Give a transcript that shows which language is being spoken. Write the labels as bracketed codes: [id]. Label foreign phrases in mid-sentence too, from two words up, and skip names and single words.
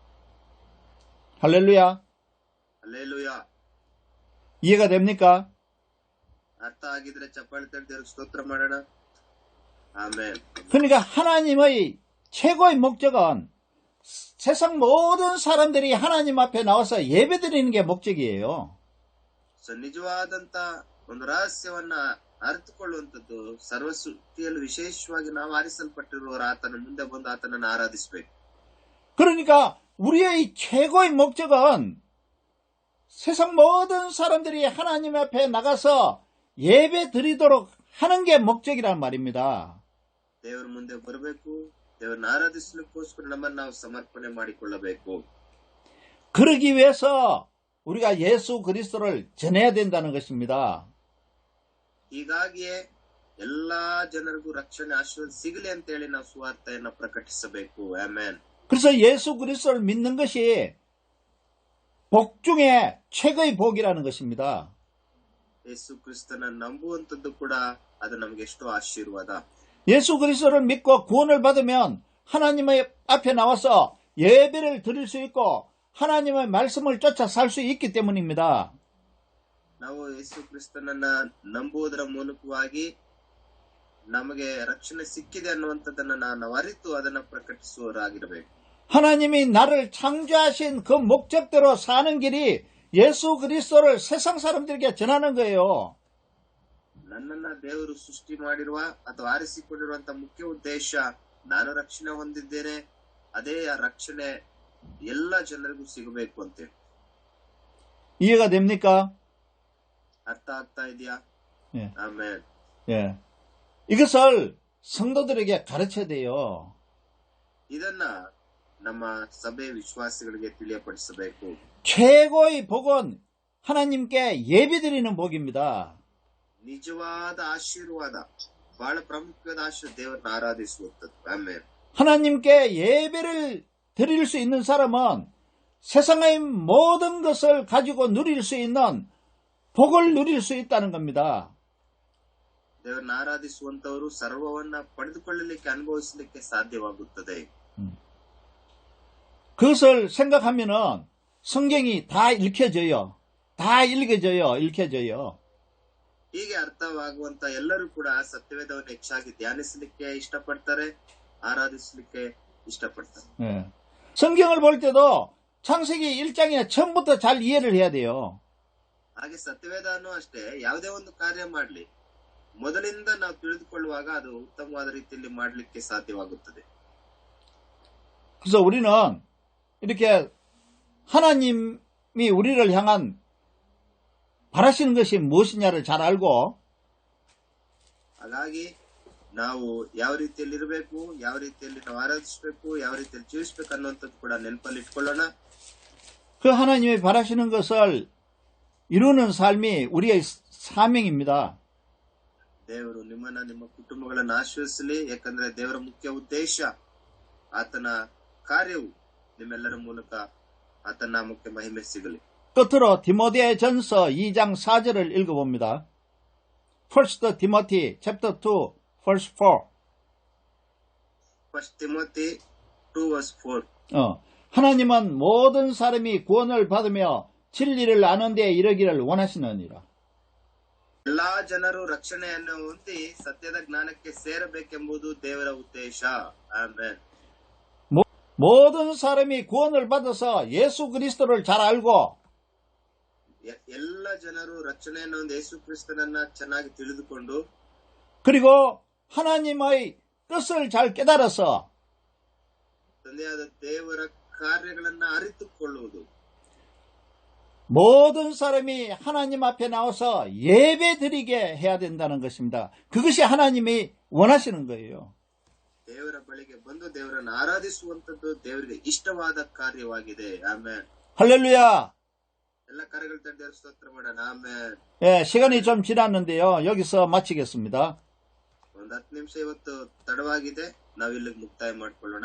[ko] 할렐루야. [kn] ಹಲ್ಲೆಲೂಯ. [ko] 이해가 됩니까? [kn] ಅರ್ಥ ಆಗಿದ್ರೆ ಚಪ್ಪಾಳೆ ತಟ್ಟಿ ದೇವರಿಗೆ ಸ್ತೋತ್ರ ಮಾಡೋಣ. ಆಮೆನ್. [ko] 그러니까 하나님의 최고의 목적은 세상 모든 사람들이 하나님 앞에 나와서 예배드리는 게 목적이에요. [kn] ನಿಜವಾದಂತ ಒಂದು ರಹಸ್ಯವನ್ನ ಅರಿತುಕೊಳ್ಳುವಂಥದ್ದು, ಸರ್ವಸೃಷ್ಟಿಯಲ್ಲಿ ವಿಶೇಷವಾಗಿ ನಾವು ಆರಿಸಲ್ಪಟ್ಟಿರುವವರು ಆತನ ಮುಂದೆ ಬಂದು ಆತನನ್ನು ಆರಾಧಿಸಬೇಕು. [ko] 그러니까 우리의 최고의 목적은 세상 모든 사람들이 하나님 앞에 나가서 예배 드리도록 하는 게 목적이란 말입니다. [kn] ದೇವರ ಮುಂದೆ ಬರಬೇಕು, ದೇವರನ್ನ ಆರಾಧಿಸಲಿಕ್ಕೋಸ್ಕರ ನಮ್ಮನ್ನು ನಾವು ಸಮರ್ಪಣೆ ಮಾಡಿಕೊಳ್ಳಬೇಕು. [ko] 그러기 위해서 우리가 예수 그리스도를 전해야 된다는 것입니다. [kn] ಹೀಗಾಗಿಯೇ ಎಲ್ಲಾ ಜನರಿಗೂ ರಕ್ಷಣೆ ಆಶೀರ್ವಾದ ಸಿಗಲಿ ಅಂತ ಹೇಳಿ ನಾವು ಸುವಾರ್ತೆಯನ್ನು ಪ್ರಕಟಿಸಬೇಕು. ಆಮೆನ್. [ko] 그래서 예수 그리스도를 믿는 것이 복 중에 최고의 복이라는 것입니다. [kn] ಯೇಸು ಕ್ರಿಸ್ತನ ನಂಬುವಂಥದ್ದು ಕೂಡ ಅದು ನಮಗೆ ಎಷ್ಟೋ ಆಶೀರ್ವಾದ. [ko] 예수 그리스도를 믿고 구원을 받으면 하나님의 앞에 나와서 예배를 드릴 수 있고 하나님의 말씀을 쫓아 살 수 있기 때문입니다. [kn] ನಾವು ಯೇಸು ಕ್ರಿಸ್ತನನ್ನ ನಂಬುವುದರ ಮೂಲಕವಾಗಿ ನಮಗೆ ರಕ್ಷಣೆ ಸಿಕ್ಕಿದೆ ಅನ್ನುವಂಥದ್ದನ್ನ ನಾವು ಅರಿತು ಅದನ್ನ ಪ್ರಕಟಿಸುವವರಾಗಿರಬೇಕು. [ko] 하나님이 나를 창조하신 그 목적대로 사는 길이 예수 그리스도를 세상 사람들에게 전하는 거예요. [kn] ನನ್ನನ್ನ ದೇವರು ಸೃಷ್ಟಿ ಮಾಡಿರುವ ಅಥವಾ ಆರಿಸಿಕೊಂಡಿರುವಂತ ಮುಖ್ಯ ಉದ್ದೇಶ, ನಾನು ರಕ್ಷಣೆ ಹೊಂದಿದ್ದೇನೆ, ಅದೇ ಆ ರಕ್ಷಣೆ ಎಲ್ಲ ಜನರಿಗೂ ಸಿಗಬೇಕು ಅಂತೇಳಿ. [ko] 이해가 됩니까? [kn] ಅರ್ಥ ಆಗ್ತಾ ಇದೆಯಾ? [ko] 예. [kn] ಆಮೇಲೆ [ko] 예. 이것을 성도들에게 가르쳐야 돼요. [kn] ಇದನ್ನ ನಮ್ಮ ಸಭೆ ವಿಶ್ವಾಸಿಗಳಿಗೆ ತಿಳಿಯಪಡಿಸಬೇಕು. [ko] 최고의 복은 하나님께 예배드리는 복입니다. [kn] ನಿಜವಾದ ಆಶೀರ್ವಾದ, ಬಹಳ ಪ್ರಮುಖವಾದ ಆಶೀರ್ವಾದ, ದೇವರನ್ನ ಆರಾಧಿಸುವಂಥದ್ದು. ಆಮೇಲೆ [ko] 하나님께 예배를 드릴 수 있는 사람은 세상의 모든 것을 가지고 누릴 수 있는 복을 누릴 수 있다는 겁니다. [kn] ದೇವರನ್ನ ಆರಾಧಿಸುವಂತವರು ಸರ್ವವನ್ನ ಪಡೆದುಕೊಳ್ಳಲಿಕ್ಕೆ, ಅನುಭವಿಸಲಿಕ್ಕೆ ಸಾಧ್ಯವಾಗುತ್ತದೆ. [ko] 그것을 생각하면은 성경이 다 읽혀져요. 다 읽혀져요. [kn] ಹೀಗೆ ಅರ್ಥವಾಗುವಂತ ಎಲ್ಲರೂ ಕೂಡ ಸತ್ಯವೇದವನ್ನು ಹೆಚ್ಚಾಗಿ ಧ್ಯಾನಿಸಲಿಕ್ಕೆ ಇಷ್ಟಪಡ್ತಾರೆ, ಆರಾಧಿಸಲಿಕ್ಕೆ ಇಷ್ಟಪಡ್ತಾರೆ. [ko] 예. 성경을 볼 때도 창세기 1장에 처음부터 잘 이해를 해야 돼요. [kn] ಹಾಗೆ ಸತ್ಯವೇದನೂ ಅಷ್ಟೇ, ಯಾವುದೇ ಒಂದು ಕಾರ್ಯ ಮಾಡ್ಲಿ ಮೊದಲಿಂದ ನಾವು ತಿಳಿದುಕೊಳ್ಳುವಾಗ ಅದು ಉತ್ತಮವಾದ ರೀತಿಯಲ್ಲಿ ಮಾಡಲಿಕ್ಕೆ ಸಾಧ್ಯವಾಗುತ್ತದೆ. [ko] 그래서 우리는 이렇게 하나님이 우리를 향한 바라시는 것이 무엇이냐를 잘 알고, [kn] ಹಾಗಾಗಿ ನಾವು ಯಾವ ರೀತಿಯಲ್ಲಿ ಇರಬೇಕು, ಯಾವ ರೀತಿಯಲ್ಲಿ ನಾವು ಆರಾಧಿಸಬೇಕು, ಯಾವ ರೀತಿಯಲ್ಲಿ ಜೀವಿಸಬೇಕು ಅನ್ನುವಂಥದ್ದು ಕೂಡ ನೆನಪಲ್ಲಿ ಇಟ್ಕೊಳ್ಳೋಣ. [ko] 그 하나님이 바라시는 것을 이루는 삶이 우리의 사명입니다. [kn] ದೇವರು ನಿಮ್ಮನ್ನ, ನಿಮ್ಮ ಕುಟುಂಬಗಳನ್ನು ಆಶೀರ್ವಿಸಲಿ. ಯಾಕಂದ್ರೆ ದೇವರ ಮುಖ್ಯ ಉದ್ದೇಶ, ಆತನ ಕಾರ್ಯವು ನಿಮ್ಮೆಲ್ಲರ ಮೂಲಕ ಆತನ ನಾಮಕ್ಕೆ ಮಹಿಮೆ ಸಿಗಲಿ. [ko] 끝으로 디모데전서 2장 4절을 읽어봅니다. [en] 1 Timothy chapter 2 verse 4. First Timothy 2 verse 4. [ko] 하나님은 모든 사람이 구원을 받으며 진리를 아는 데 이르기를 원하시느니라. [kn] ಎಲ್ಲಾ ಜನರು ರಕ್ಷಣೆಯನ್ನು ಹೊಂದಿ ಸತ್ಯದ ಜ್ಞಾನಕ್ಕೆ ಸೇರಬೇಕೆಂಬುದು ದೇವರ ಉದ್ದೇಶ. ಆಮೆನ್. [ko] 모든 사람이 구원을 받아서 예수 그리스도를 잘 알고 [kn] ಎಲ್ಲ ಜನರು ರಕ್ಷಣೆಯನ್ನು ಹೊಂದಿ ಯೇಸು ಕ್ರಿಸ್ತನನ್ನ ಚೆನ್ನಾಗಿ ತಿಳಿದುಕೊಂಡು [ko] 그리고 하나님의 뜻을 잘 깨달아서 [kn] ತಂದೆಯಾದ ದೇವರ ಕಾರ್ಯಗಳನ್ನ ಅರಿತುಕೊಳ್ಳುವುದು. [ko] 모든 사람이 하나님 앞에 나와서 예배 드리게 해야 된다는 것입니다. 그것이 하나님이 원하시는 거예요. [kn] ದೇವರ ಬಳಿಗೆ ಬಂದು ದೇವರನ್ನು ಆರಾಧಿಸುವಂತದ್ದು ದೇವರಿಗೆ ಇಷ್ಟವಾದ ಕಾರ್ಯವಾಗಿದೆ. ಆಮೆನ್. [ko] 할렐루야. [kn] ಎಲ್ಲ ಕಾರ್ಯಗಳು ದೇವರ ಸ್ತೋತ್ರ ಮಾಡೋಣ. ಆಮೆನ್. [ko] 예, 시간이 좀 지났는데요. 여기서 마치겠습니다. [kn] ಒಂದ್ 10 ನಿಮಿಷ ಇವತ್ತು ತಡವಾಗಿದೆ. ನಾವಿಲ್ಲಿಗೆ ಮುಕ್ತಾಯ ಮಾಡ್ಕೊಳ್ಳೋಣ.